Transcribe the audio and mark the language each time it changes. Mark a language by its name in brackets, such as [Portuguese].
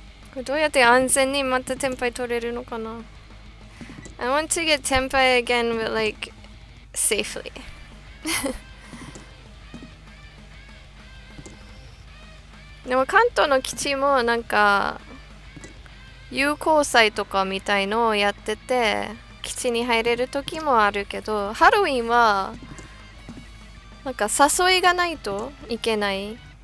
[Japanese] これどうやって安全にまたテンパイ取れるのかな？ [English] I want to get tempai again, but like safely. [Japanese] でも関東の基地もなんか友好祭とかみたいのをやってて、基地に入れる時もあるけど、ハロウィンはなんか誘いがないといけない。